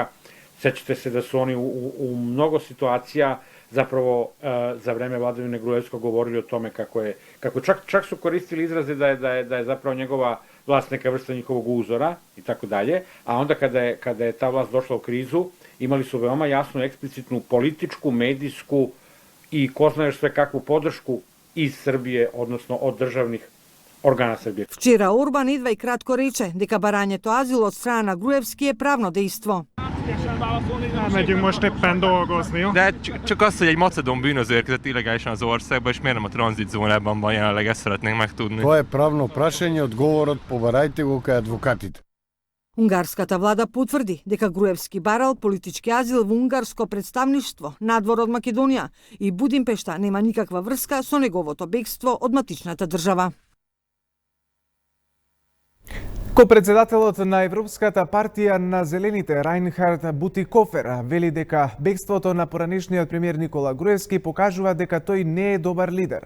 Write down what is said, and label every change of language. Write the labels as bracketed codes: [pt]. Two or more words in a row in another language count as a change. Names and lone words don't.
[sr] Sećate se da su oni u mnogo situacija zapravo za vreme vladavine Gruevskog govorili o tome kako čak su koristili izraze da je zapravo njegova vlast neka vrsta njihovog uzora i tako dalje, a onda kada je ta vlast došla u krizu, imali su veoma jasnu, eksplicitnu političku, medijsku i ko zna još sve kakvu podršku iz Srbije, odnosno od državnih organa Srbije. [mk] Вчера Орбан идва и кратко рече дека барањето азил од страна на Груевски е правно действо. [hu] Megyünk most éppen dolgozni, jó? De csak az, hogy egy macedón bűnöző érkezett illegálisan az országba, és miért nem a tranzitzónában van jelenleg, ezt szeretnénk megtudni. [mk] Тоа е правно прашање, одговорот побарајте го кај адвокатите. Унгарската влада потврди дека Груевски барал политички азил во унгарско представништво надвор од Македонија и Будимпешта нема никаква врска со неговото бегство од матичната држава. Ко-председателот на Европската партија на Зелените Рајнхард Бутикофер вели дека бегството на поранешниот премиер Никола Груевски покажува дека тој не е добар лидер.